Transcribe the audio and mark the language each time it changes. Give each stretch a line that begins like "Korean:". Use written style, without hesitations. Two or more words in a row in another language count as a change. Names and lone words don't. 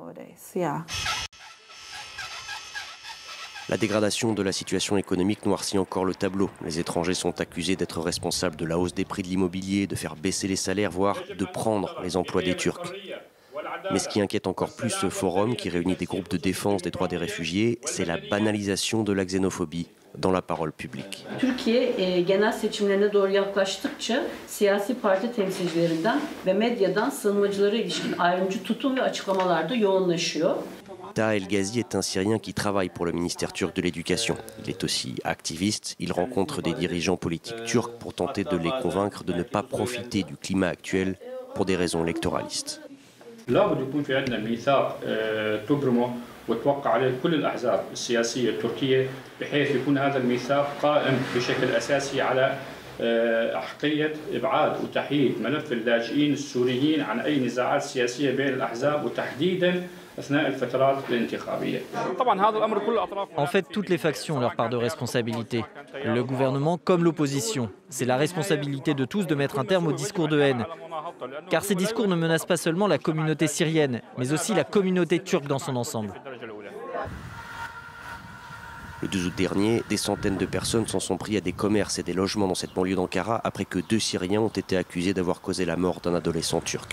French: La dégradation de la situation économique noircit encore le tableau. Les étrangers sont accusés d'être responsables de la hausse des prix de l'immobilier, de faire baisser les salaires, voire de prendre les emplois des Turcs. Mais ce qui inquiète encore plus ce forum, qui réunit des groupes de défense des droits des réfugiés, c'est la banalisation de la xénophobie dans la parole publique.
Turkish: Türkiye genel seçimlerine doğru yaklaştıkça siyasi parti temsilcilerinden ve medyadan sığınmacılara ilişkin ayrımcı tutum ve açıklamalar da yoğunlaşıyor.
French: Taha El Ghazi est un Syrien qui travaille pour le ministère turc de l'Éducation. Il est aussi activiste, il rencontre des dirigeants politiques turcs pour tenter de les convaincre de ne pas profiter du climat actuel pour des raisons électoralistes.
Arabic: لابد يكون في عندنا ميثاق تبرمه وتوقع عليه كل الأحزاب السياسية التركية بحيث يكون هذا الميثاق قائم بشكل أساسي على أحقية إبعاد وتحييد ملف اللاجئين السوريين عن أي نزاعات سياسية بين الأحزاب وتحديداً أثناء الفترات الانتخابية.
French: En fait, toutes les factions ont leur part de responsabilité. Le gouvernement comme l'opposition. C'est la responsabilité de tous de mettre un terme aux discours de haine. Car ces discours ne menacent pas seulement la communauté syrienne, mais aussi la communauté turque dans son ensemble. Le 12 août dernier, des centaines de personnes s'en sont pris à des commerces et des logements dans cette banlieue d'Ankara après que 2 Syriens ont été accusés d'avoir causé la mort d'un adolescent turc.